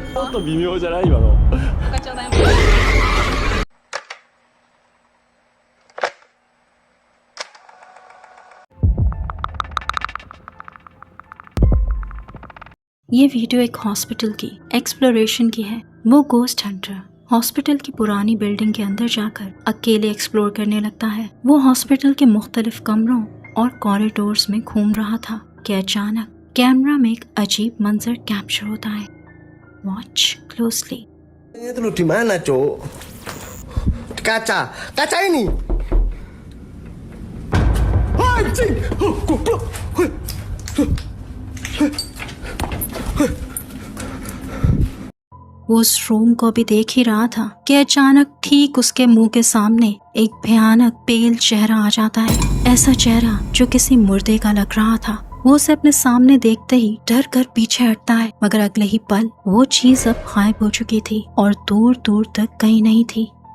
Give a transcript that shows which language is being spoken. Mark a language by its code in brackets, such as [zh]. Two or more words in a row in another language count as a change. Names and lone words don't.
[ja] っと微妙じゃない今の。ごちそうさまです。 [hi] ये वीडियो एक हॉस्पिटल की एक्सप्लोरेशन की है। वो [en] ghost hunter hospital [hi] की पुरानी बिल्डिंग के अंदर जाकर अकेले एक्सप्लोर करने लगता है। वो हॉस्पिटल के मुख्तलिफ कमरों और कॉरिडोर्स में घूम रहा था कि अचानक कैमरा में एक अजीब मंजर कैप्चर होता है। [en] watch closely. [id] Itu lu di mana, Cuk? Kaca, kaca ini. Anjing, goblok. [hi] वो उस रूम को भी देख ही रहा था कि अचानक ठीक उसके मुंह के सामने एक भयानक पेल चेहरा आ जाता है। ऐसा चेहरा जो किसी मुर्दे का लग रहा था। वो उसे अपने सामने देखते ही डर कर पीछे हटता है, मगर अगले ही पल वो चीज अब गायब हो चुकी थी और दूर दूर तक कहीं नहीं थी।